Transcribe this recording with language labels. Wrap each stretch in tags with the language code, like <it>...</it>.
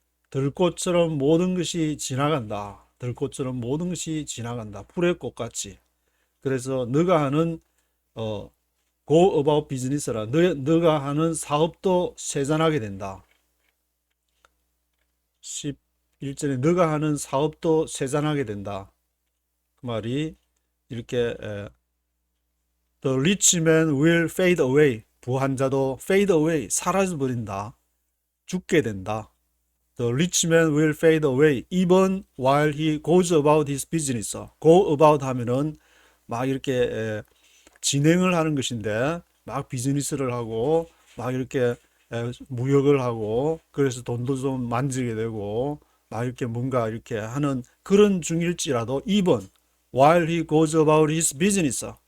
<ko>들꽃처럼 모든 것이 지나간다. 들꽃처럼 모든 것이 지나간다. 풀의 꽃같이. 그래서 너가 하는</ko> <en>go about business</en> <ko>라. 너가 하는 사업도 세잔하게 된다. 11절에 너가 하는 사업도 세잔하게 된다. 그 말이 이렇게</ko> <en>The rich man will fade away.</en> <ko>부한 자도</ko> <en>fade away,</en> <ko>사라져버린다. 죽게 된다.</ko> <en>The rich man will fade away even while he goes about his business.</en> <ko>Go about 하면은 막 이렇게 진행을 하는 것인데 막 비즈니스를 하고 막 이렇게 무역을 하고 그래서 돈도 좀 만지게 되고 막 이렇게 뭔가 이렇게 하는 그런 중일지라도</ko> <en>even while he goes about his business.</en>